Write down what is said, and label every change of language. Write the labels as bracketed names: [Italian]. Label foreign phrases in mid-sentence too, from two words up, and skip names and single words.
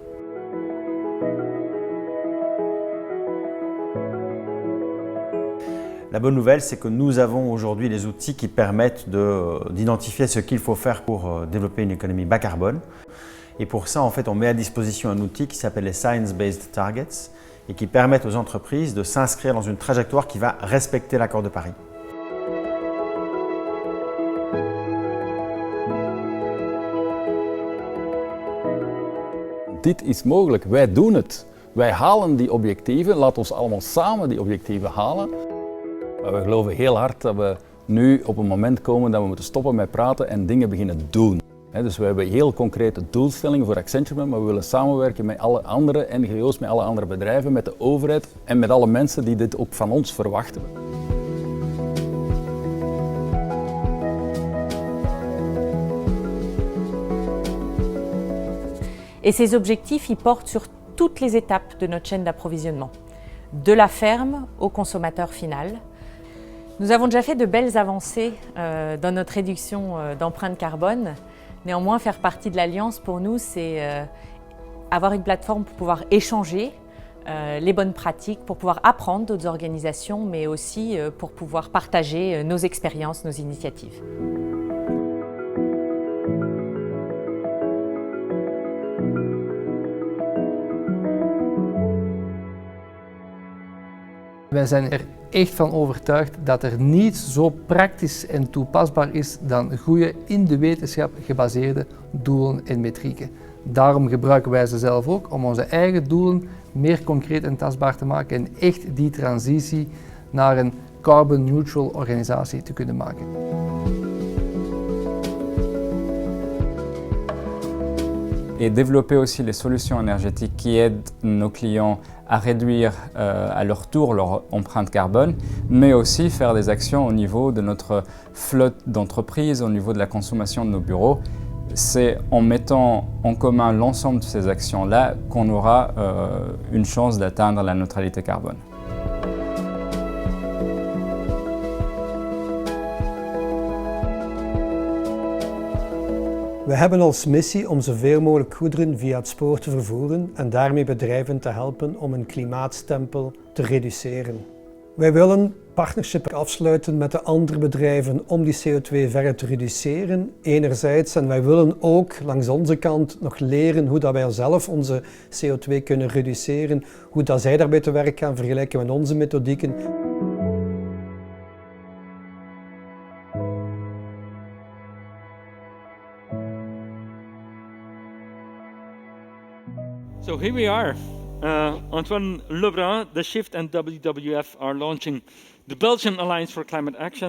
[French] La bonne nouvelle, c'est que nous avons aujourd'hui les outils qui permettent d'identifier ce qu'il faut faire pour développer une économie bas carbone. Et pour ça, en fait, on met à disposition un outil qui s'appelle les Science-Based Targets et qui permettent aux entreprises de s'inscrire dans une trajectoire qui va respecter l'accord de Paris. [Dutch] Dit is mogelijk, wij doen het. Wij halen die objectieven, laat ons allemaal samen die objectieven halen. Maar we geloven heel hard dat we nu op een moment komen dat we moeten stoppen met praten en dingen beginnen doen. Dus we hebben heel concrete doelstellingen voor Accenture, maar we willen samenwerken met alle andere NGO's, met alle andere bedrijven, met de overheid en met alle mensen die dit ook van ons verwachten. [French] Et ces objectifs, ils portent sur toutes les étapes de notre chaîne d'approvisionnement, de la ferme au consommateur final, Nous avons déjà fait de belles avancées dans notre réduction d'empreinte carbone. Néanmoins, faire partie de l'Alliance, pour nous, c'est avoir une plateforme pour pouvoir échanger les bonnes pratiques, pour pouvoir apprendre d'autres organisations, mais aussi pour pouvoir partager nos expériences, nos initiatives. [Dutch] Wij zijn er echt van overtuigd dat er niets zo praktisch en toepasbaar is dan goede, in de wetenschap gebaseerde doelen en metrieken. Daarom gebruiken wij ze zelf ook om onze eigen doelen meer concreet en tastbaar te maken en echt die transitie naar een [English] carbon neutral [Dutch] organisatie te kunnen maken. [French] Et développer aussi les solutions énergétiques qui aident nos clients à réduire à leur tour leur empreinte carbone, mais aussi faire des actions au niveau de notre flotte d'entreprises, au niveau de la consommation de nos bureaux. C'est en mettant en commun l'ensemble de ces actions-là qu'on aura une chance d'atteindre la neutralité carbone. [Dutch] We hebben als missie om zoveel mogelijk goederen via het spoor te vervoeren en daarmee bedrijven te helpen om een klimaatstempel te reduceren. Wij willen partnerships afsluiten met de andere bedrijven om die CO2 verder te reduceren, enerzijds. En wij willen ook langs onze kant nog leren hoe dat wij zelf onze CO2 kunnen reduceren, hoe dat zij daarbij te werk gaan vergelijken met onze methodieken. [English] So here we are. Antoine, Lebrun, the Shift and WWF are launching the Belgian Alliance for Climate Action.